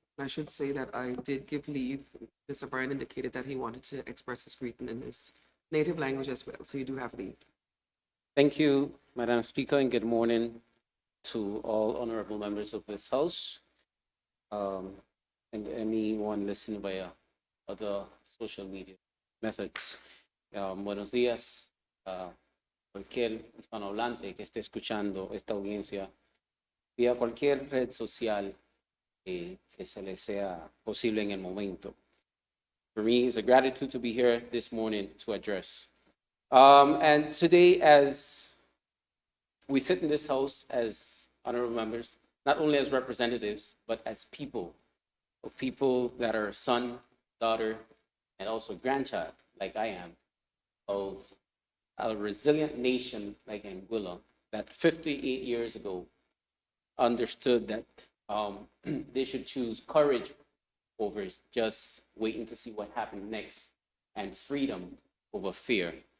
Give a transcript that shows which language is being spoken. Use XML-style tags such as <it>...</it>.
<en>I should say that I did give leave. Mr. Bryan indicated that he wanted to express his greeting in his native language as well, so you do have leave. Thank you, Madam Speaker, and good morning to all honorable members of this House and anyone listening via other social media methods.</en> <es>Buenos días a cualquier hispanohablante que esté escuchando esta audiencia vía cualquier red social que se les sea posible en el momento.</es> <en>For me, it's a gratitude to be here this morning to address. And today, as we sit in this House as honorable members, not only as representatives, but as people that are son, daughter, and also grandchild, like I am, of a resilient nation like Anguilla, that 58 years ago understood that they should choose courage over just waiting to see what happened next, and freedom over fear.</en>